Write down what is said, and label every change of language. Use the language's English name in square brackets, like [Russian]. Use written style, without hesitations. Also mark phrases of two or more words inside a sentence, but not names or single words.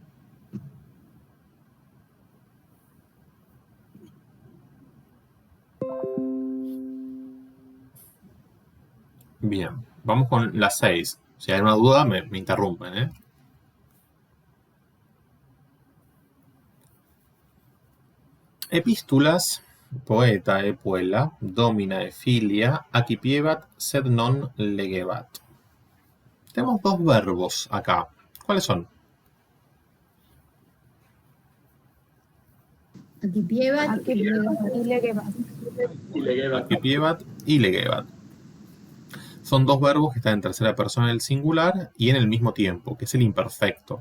[Spanish] Bien, vamos con la 6. Si hay una duda, me interrumpen, ¿eh? [Latin] Epístulas, poeta, puella, domina, filia, acipiebat, sed non legebat. [Spanish] Tenemos dos verbos acá. ¿Cuáles son? Acipiebat Acipiebat y legebat. Son dos verbos que están en tercera persona del singular y en el mismo tiempo, que es el imperfecto.